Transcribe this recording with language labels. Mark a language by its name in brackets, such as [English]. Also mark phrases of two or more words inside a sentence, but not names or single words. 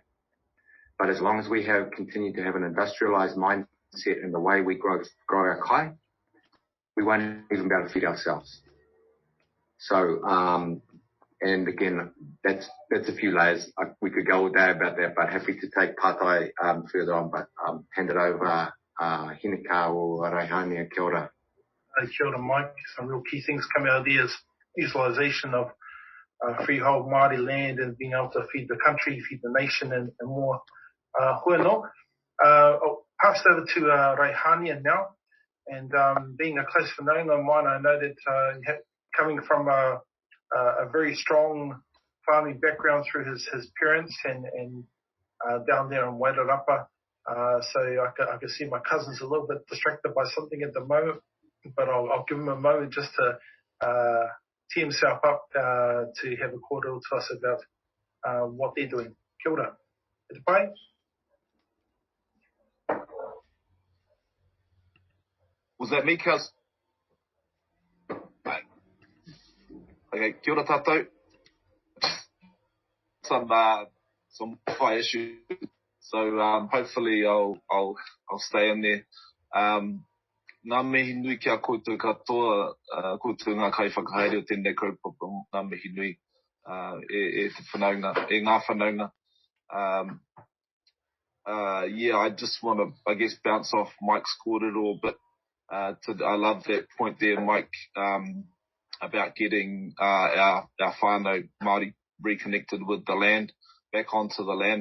[English] But as long as we continue to have an industrialized mindset in the way we grow our kai, we won't even be able to feed ourselves. So, and again, that's a few layers. We could go all day about that, but happy to take Pātai further on, but hand it over, Hinekaa or Raihānia, [Māori] kia ora. Kia ora, Mike. [English] Some real key things coming out of there is utilisation of freehold Māori land and being able to feed the country, feed the nation, and more. Whenua. I'll pass it over to Raihānia now. And being a close whanaunga of mine, I know that coming from a very strong farming background through his parents and down there in Wairarapa. So I can see my cousin's a little bit distracted by something at the moment, but I'll give him a moment just to tee himself up to have a kōrero to us about what they're doing. [Māori] Kia ora. E te pai? [English] Was that me, cuz? [Māori] Okay, kia ora tātou. [English] Some fire issues, so hopefully I'll stay in there. [Māori] Nā mihi nui ki a koutou katoa, koutou ngā kai whakahaere o tēnei kaupapa, nā mihi nui e te whanaunga, e ngā whanaunga. [English] Yeah, I just want to, I guess, bounce off Mike's kōrero a bit. I love that point there, Mike, about getting our [Māori] whānau Māori [English] reconnected with the land, back onto the land.